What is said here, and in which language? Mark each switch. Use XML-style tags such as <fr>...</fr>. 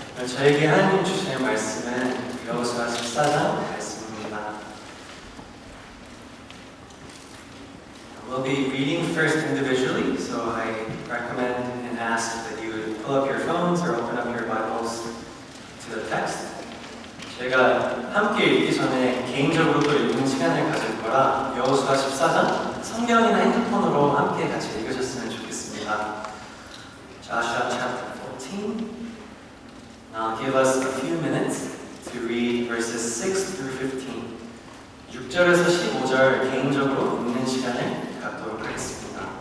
<ko>저에게 하나님 주시는 말씀은 여호수아 14장 말씀입니다.</ko> <en>We'll be reading first individually, so I recommend and ask that you would pull up your phones or open up your Bibles to the text.</en> <ko>제가 함께 읽기 전에 개인적으로 또 읽는 시간을 가질 거라 여호수아 14장 성경이나 핸드폰으로 함께 같이 읽으셨으면 좋겠습니다.</ko> <en>Joshua chapter 14. Now give us a few minutes to read verses 6 through 15.</en> <ko>6절에서 15절 개인적으로 읽는 시간을 갖도록 하겠습니다.</ko>